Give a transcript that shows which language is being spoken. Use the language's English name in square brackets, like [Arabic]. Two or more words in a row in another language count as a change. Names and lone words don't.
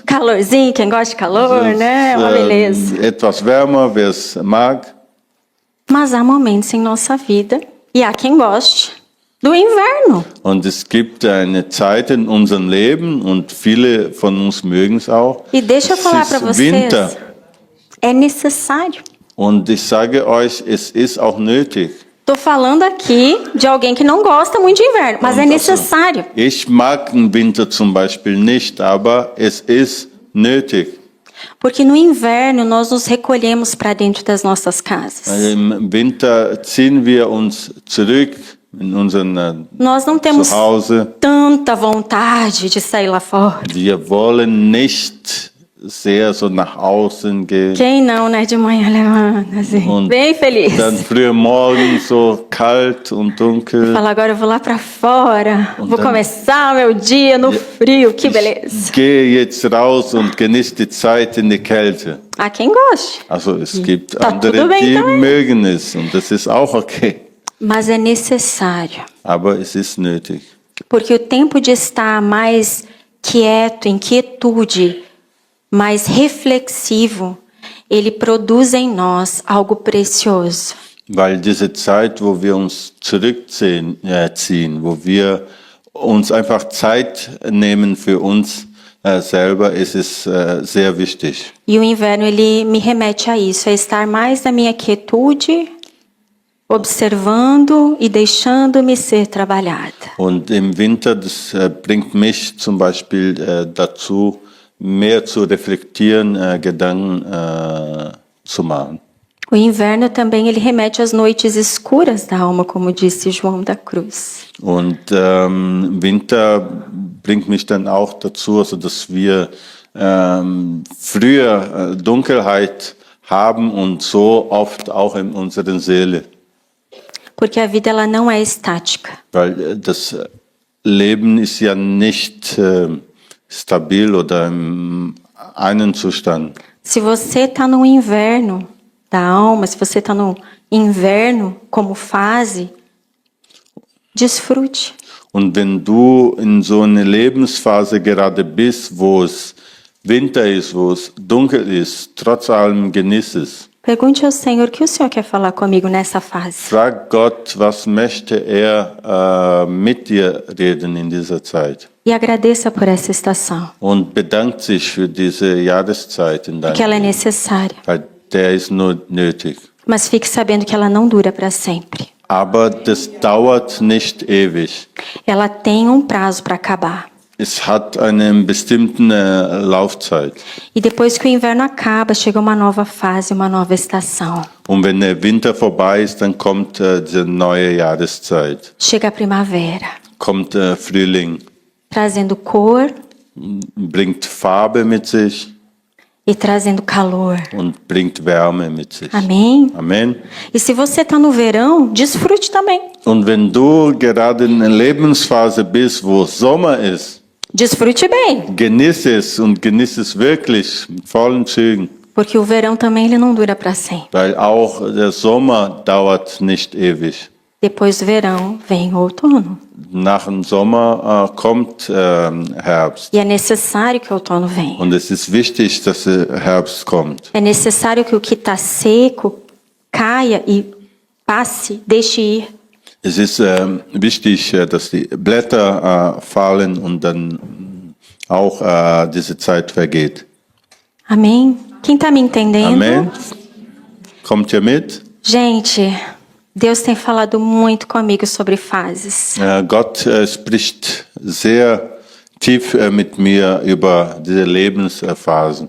[Portuguese] Calorzinho, quem gosta de calor, né? Uma beleza. [German] Etwas wärmer, wer es mag. [Portuguese] Mas há momentos em nossa vida, e há quem goste, do inverno. [German] Und es gibt eine Zeit in unserem Leben, und viele von uns mögen es auch. [Portuguese] E deixa eu [German] Es [Portuguese] falar [German] ist [Portuguese] para vocês, [German] Winter. [Portuguese] é necessário. [German] Und ich sage euch, es ist auch nötig. [Portuguese] Tô falando aqui de alguém que não gosta muito de inverno, mas é [German] Und [Portuguese] necessário. [German] Also, ich mag den Winter zum Beispiel nicht, aber es ist nötig. [Portuguese] Porque no inverno nós nos recolhemos para dentro das nossas casas. [German] Weil im Winter ziehen wir uns zurück in unseren [Portuguese] Nós não temos [German] Zuhause. [Portuguese] tanta vontade de sair lá fora. [German] Wir wollen nicht sehr so nach außen gehen. [Portuguese] Quem não, né? De manhã levanta assim, [German] Und [Portuguese] bem feliz. [German] Dann früher Morgen so kalt und dunkel. [Portuguese] Fala, agora eu vou lá para fora. Vou [German] dann- [Portuguese] começar meu dia no frio. Que beleza. [German] Gehe jetzt raus und genieße die Zeit in der Kälte. [Portuguese] Há quem goste. [German] Also es gibt [Portuguese] Tá [German] andere, [Portuguese] tudo bem [German] die [Portuguese] também. [German] mögen es, und das ist auch okay. [Portuguese] Mas é necessário. [German] Aber es ist nötig. [Portuguese] Porque o tempo de estar mais quieto, em quietude, mais reflexivo, ele produz em nós algo precioso. [German] Weil diese Zeit, wo wir uns zurückziehen, ziehen, wo wir uns einfach Zeit nehmen für uns selber, ist es sehr wichtig. [Portuguese] E o inverno, ele me remete a isso, a estar mais na minha quietude, observando e deixando-me ser trabalhada. [German] Und im Winter, das bringt mich zum Beispiel dazu, mehr zu reflektieren, Gedanken zu machen. [Portuguese] O inverno também ele remete às noites escuras da alma, como disse João da Cruz. [German] Und Winter bringt mich dann auch dazu, also dass wir früher Dunkelheit haben und so oft auch in unserer Seele. [Portuguese] Porque a vida ela não é estática. [German] Weil das Leben ist ja nicht stabil oder im einen Zustand. [Portuguese] Se você está no inverno da alma, se você está no inverno como fase, desfrute. [German] Und wenn du in so einer Lebensphase gerade bist, wo es Winter ist, wo es dunkel ist, trotz allem genieß es. [Portuguese] Pergunte ao Senhor o que o Senhor quer falar comigo nessa fase. [German] Frag Gott, was möchte er mit dir reden in dieser Zeit? [Portuguese] E agradeça por essa estação, [German] Und bedankt sich für diese Jahreszeit in [Portuguese] porque ela é [German] deinem Leben, [Portuguese] necessária. [German] weil der ist nur nötig. [Portuguese] Mas fique sabendo que ela não dura para sempre. [German] Aber das dauert nicht ewig. [Portuguese] Ela tem um prazo para acabar. [German] Es hat eine bestimmte Laufzeit. [Portuguese] E depois que o inverno acaba, chega uma nova fase, uma nova estação. [German] Und wenn der Winter vorbei ist, dann kommt diese neue Jahreszeit. [Portuguese] Chega a primavera, [German] Kommt Frühling, [Portuguese] trazendo cor [German] bringt Farbe mit sich [Portuguese] e trazendo calor. [German] und bringt Wärme mit sich. [Portuguese] Amém? [German] Amen. [Portuguese] E se você está no verão, desfrute também. [German] Und wenn du gerade in einer Lebensphase bist, wo Sommer ist, [Portuguese] Desfrute bem, [German] genieß es und genieß es wirklich mit vollen Zügen, [Portuguese] porque o verão também ele não dura para sempre. [German] weil auch der Sommer dauert nicht ewig. [Portuguese] Depois do verão vem o outono. [German] Nach dem Sommer kommt Herbst. [Portuguese] E é necessário que o outono venha. [German] Und es ist wichtig, dass der Herbst kommt. [Portuguese] É necessário que o que está seco caia e passe, deixe ir. [German] Es ist wichtig, dass die Blätter fallen und dann auch diese Zeit vergeht. [Portuguese] Amém? Quem está me entendendo? [German] Amen. Kommt ihr mit? [Portuguese] Gente, Deus tem falado muito comigo sobre fases. [German] Gott spricht sehr tief mit mir über diese Lebensphasen.